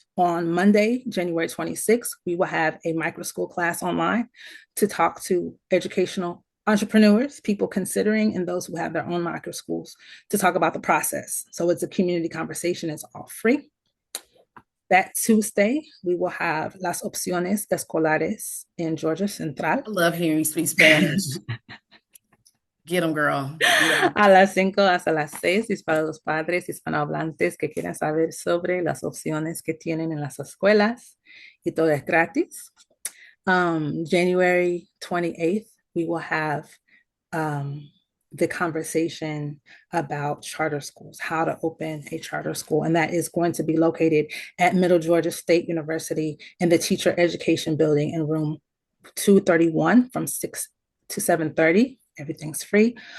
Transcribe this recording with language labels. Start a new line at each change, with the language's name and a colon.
English: On Monday, January 26th, we will have a Microschool class online to talk to educational entrepreneurs, people considering, and those who have their own microschools to talk about the process. So it's a community conversation, it's all free. That Tuesday, we will have Las Opciones Escolares in Georgia Central. I love hearing you speak Spanish. Get them, girl. Get them.
Spanish: A las 5 hasta las 6 es para los padres hispanohablantes que quieran saber sobre las opciones que tienen en las escuelas, y todo es gratis.
English: January 28th, we will have the conversation about charter schools, how to open a charter school. And that is going to be located at Middle Georgia State University in the Teacher Education Building in room 231 from 6 to 7:30. Everything's free.